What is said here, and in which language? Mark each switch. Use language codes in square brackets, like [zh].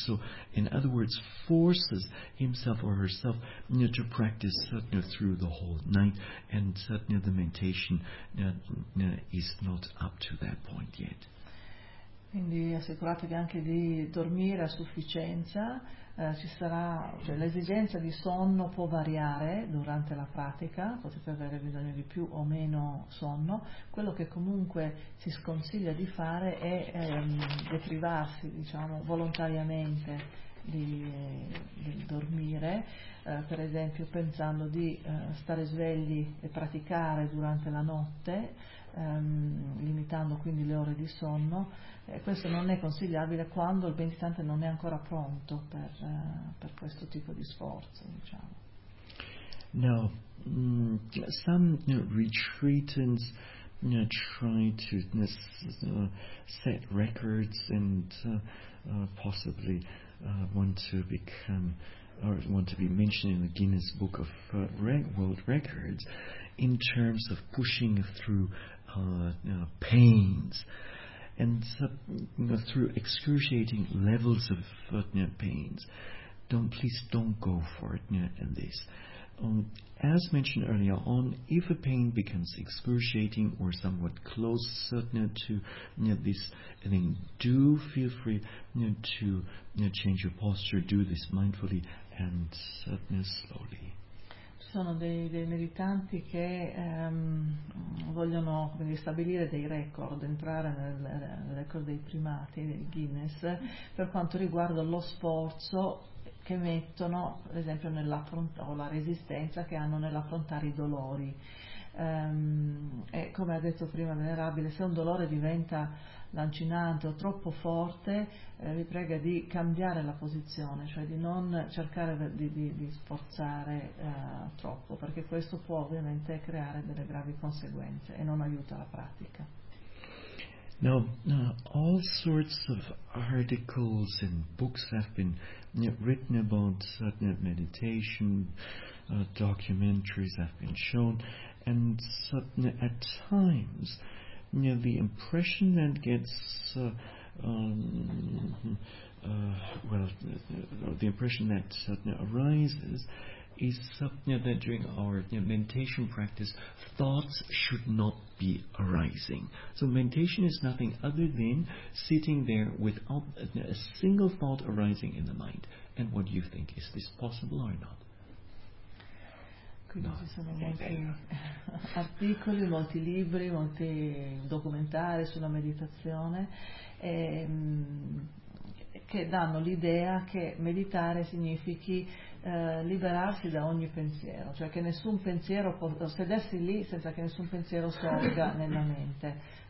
[en] So, in other words, forces himself or herself to practice satna through the whole night, and satna, the meditation, is not up to that point yet. [it] Quindi assicuratevi anche di dormire a sufficienza, ci sarà, cioè l'esigenza di sonno può variare durante la pratica, potete avere bisogno di più o meno sonno. Quello che comunque si sconsiglia di fare è deprivarsi, diciamo, volontariamente di dormire, per esempio pensando di stare svegli e praticare durante la notte, limitando quindi le ore di sonno. Questo non è consigliabile quando il meditante non è ancora pronto per questo tipo di sforzo, diciamo. [en] Now, some retreatants try to set records and possibly want to become or want to be mentioned in the Guinness Book of World Records in terms of pushing through pains and through excruciating levels of pains. Please don't go for it in this. As mentioned earlier on, if a pain becomes excruciating or somewhat close to this, then do feel free to change your posture, do this mindfully and slowly. [it] Ci sono dei meditanti che vogliono stabilire dei record, entrare nel record dei primati, del Guinness, per quanto riguarda lo sforzo che mettono, per esempio, o la resistenza che hanno nell'affrontare i dolori. E come ha detto prima Venerabile, se un dolore diventa lancinante o troppo forte, vi prega di cambiare la posizione, cioè di non cercare di sforzare troppo, perché questo può ovviamente creare delle gravi conseguenze e non aiuta la pratica. [en] Now, all sorts of articles and books have been written about meditation, documentaries have been shown, and at times the impression that gets the impression that arises is that during our meditation practice, thoughts should not be arising. So meditation is nothing other than sitting there without a single thought arising in the mind. And what do you think? Is this possible or not? [it] Quindi ci sono molti articoli, molti libri, molti documentari sulla meditazione che danno l'idea che meditare significhi liberarsi da ogni pensiero, cioè che nessun pensiero sedersi lì senza che nessun pensiero sorga nella mente.